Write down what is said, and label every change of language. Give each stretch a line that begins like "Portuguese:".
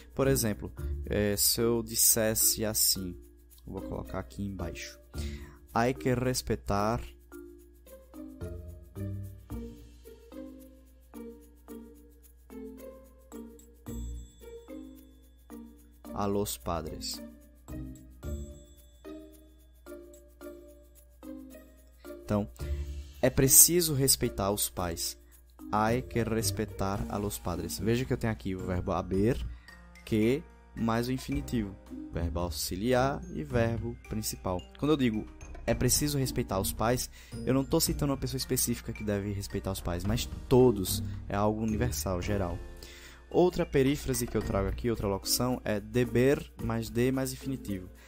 Portuguese: Por exemplo, se eu dissesse assim, vou colocar aqui embaixo:
Spanish: hay que respetar a los padres.
Portuguese: Então, é preciso respeitar os pais.
Spanish: Hay que respetar a los padres.
Portuguese: Veja que eu tenho aqui o verbo haber, que, mais o infinitivo. Verbo auxiliar e verbo principal. Quando eu digo é preciso respeitar os pais, eu não estou citando uma pessoa específica que deve respeitar os pais, mas todos. É algo universal, geral. Outra perífrase que eu trago aqui, outra locução, é deber mais de mais infinitivo.